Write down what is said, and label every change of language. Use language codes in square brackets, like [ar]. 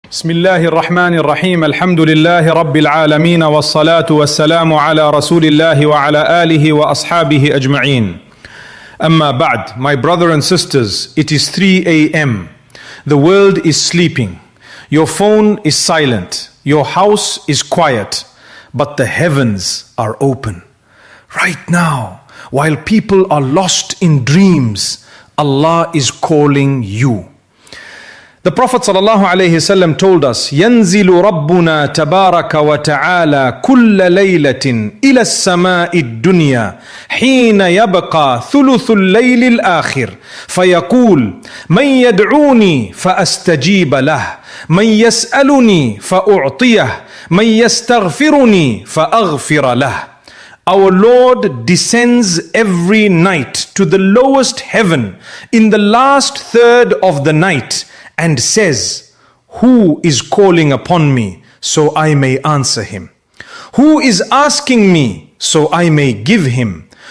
[ar] بسم الله الرحمن الرحيم الحمد لله رب العالمين والصلاة والسلام على رسول الله وعلى آله وأصحابه أجمعين. أما بعد, [en] my brother and sisters, it is 3 a.m. The world is sleeping. Your phone is silent. Your house is quiet. But the heavens are open. Right now, while people are lost in dreams, Allah is calling you. The Prophet ﷺ told us, [ar] ينزل ربنا تبارك وتعالى كل ليلة إلى السماء الدنيا حين يبقى ثلث الليل الآخر فيقول من يدعوني فأستجيب له من يسألني فأعطيه من يستغفرني فأغفر له. [en] Our Lord descends every night to the lowest heaven in the last third of the night and says, who is calling upon me so I may answer him? Who is asking me so I may give him?